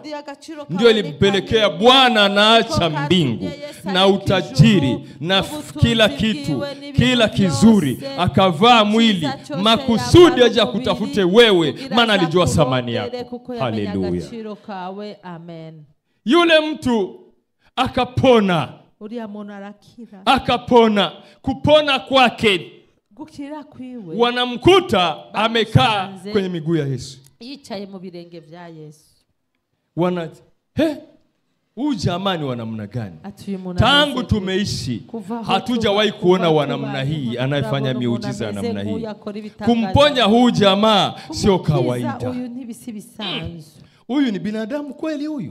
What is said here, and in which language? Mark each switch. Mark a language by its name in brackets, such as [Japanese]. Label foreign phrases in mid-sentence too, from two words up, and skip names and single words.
[Swahili] Ndio ilimpelekea Bwana anaacha mbingu na utajiri na kila kitu, kila kizuri, akavaa mwili makusudi aje kutafute wewe, maana alijua thamani yako. Haleluya. Yule mtu akapona. Akapona. Kupona kwake wanamkuta amekaa kwenye miguu ya Yesu, [Rundi] yicaye mu birenge vya Yesu. [Swahili] Huyu jamani wa namna gani? Tangu tumeishi hatujawahi kuona wa namna hii anayefanya miujiza ya namna hii. Kumponya huyu jamaa sio kawaida. Huyu ni binadamu kweli huyu?